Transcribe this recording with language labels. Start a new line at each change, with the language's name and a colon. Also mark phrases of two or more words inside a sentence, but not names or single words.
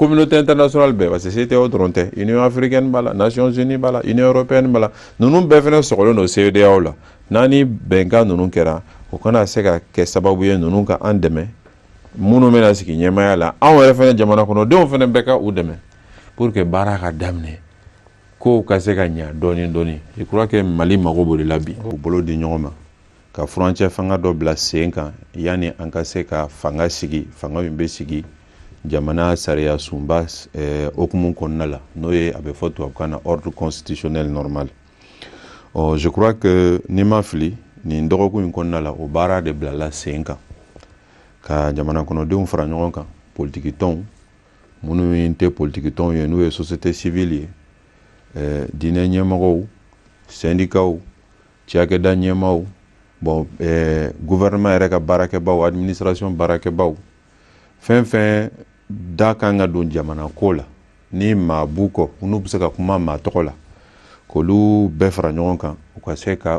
French: communauté internationale
Bambara: bɛɛ
French: parce que
Bambara: CEDEAO dɔrɔn tɛ Union africaine b'a la Nations unies b'a la Union européenne b'a la ninnu bɛɛ fana sɔgɔlen don CEDEAO la n'a ni bɛnkan ninnu kɛra o kana se ka kɛ sababu ye ninnu ka an dɛmɛ minnu bɛna sigi ɲɛmaaya la anw yɛrɛ fana jamana kɔnɔdenw fana bɛɛ ka u dɛmɛ
French: pour que
Bambara: baara ka daminɛ kow ka se ka ɲa dɔɔni
French: je crois que
Bambara: Mali mago b'o de la bi u bolo di ɲɔgɔn ma ka furancɛ fanga dɔ bila sen kan yani an ka se ka fanga sigi fanga min bɛ sigi jamana sariya sunba okumu kɔnɔna la n'o ye a bɛ fɔ tubabukan na
French: ordre constitutionnel normal je crois que
Bambara: ni ma fili nin dɔgɔkun in kɔnɔna la o baara de bilala sen kan ka jamana kɔnɔdenw fara ɲɔgɔn kan politiki tɔnw minnu tɛ politiki tɔnw ye n'u ye
French: société civile
Bambara: ye diinɛ ɲɛmɔgɔw syndicats cakɛda ɲɛmaaw bon gouvernement yɛrɛ ka baarakɛbaw administration baarakɛbaw fɛn da kan ka don jamana ko la ni maa b'u kɔ n'u bɛ se ka kuma maa tɔgɔ la k'olu bɛɛ fara ɲɔgɔn kan u ka se ka